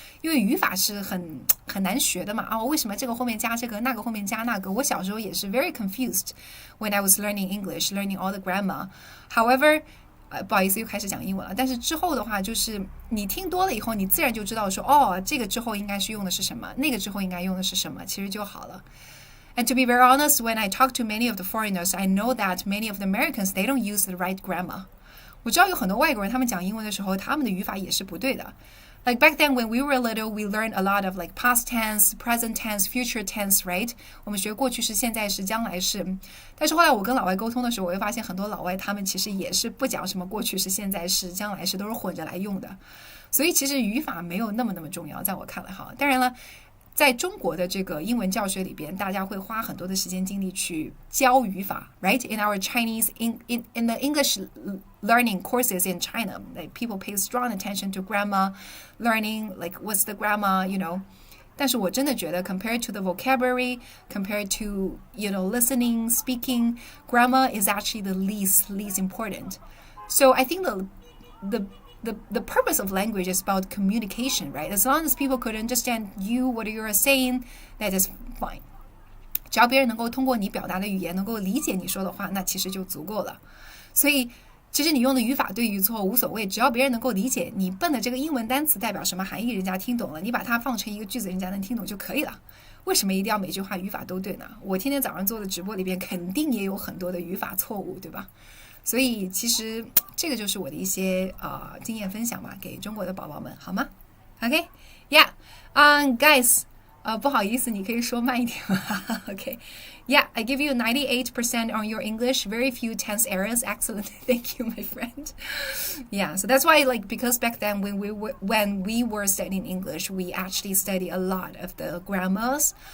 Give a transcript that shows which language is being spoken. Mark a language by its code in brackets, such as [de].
[zh] 因为语法是很难学的嘛。哦，为什么这个后面加这个，那个后面加那个？我小时候也是 [en] very confused when I was learning English, learning all the grammar. [zh] However,不好意思，又开始讲英文了。但是之后的话，就是你听多了以后，你自然就知道说，哦，这个之后应该是用的是什么，那个之后应该用的是什么，其实就好了。 [en] And to be very honest, when I talk to many of the foreigners, I know that many of the Americans, they don't use the right grammar. [zh] 我知道有很多外国人，他们讲英文的时候，他们的语法也是不对的。 [en] Like back then when we were little, we learned a lot of like past tense, present tense, future tense, right? [zh] 我们学过去式、现在式、将来式。但是后来我跟老外沟通的时候，我会发现很多老外他们其实也是不讲什么过去式、现在式、将来式，都是混着来用的。所以其实语法没有那么重要，在我看来哈。当然了，在中国的这个英文教学里边，大家会花很多的时间精力去教语法 ，right? [en] In our Chinese, in the English learning courses in China, like people pay strong attention to grammar, learning like what's the grammar, you know. [zh] 但是我真的觉得 [en] compared to the vocabulary, compared to, you know, listening, speaking, grammar is actually the least important. So I think the purpose of language is about communication, right? As long as people could understand you, what you're saying, that is fine. [zh] 只要别人能够通过你表达的语言能够理解你说的话，那其实就足够了。所以其实你用的语法对与错无所谓，只要别人能够理解你笨的这个英文单词代表什么含义，人家听懂了，你把它放成一个句子，人家能听懂就可以了。为什么一定要每句话语法都对呢？我天天早上做的直播里边肯定也有很多的语法错误，对吧？所以其实这个就是我的一些经验分享吧，给中国的宝宝们，好吗 ？ [en] OK, yeah, guys. [zh] 不好意思，你可以说慢一点吗？ [en] Okay, yeah, I give you 98% on your English, very few tense errors. Excellent, thank you, my friend. Yeah, so that's why, like, because back then when we were studying English, we actually study a lot of the grammars.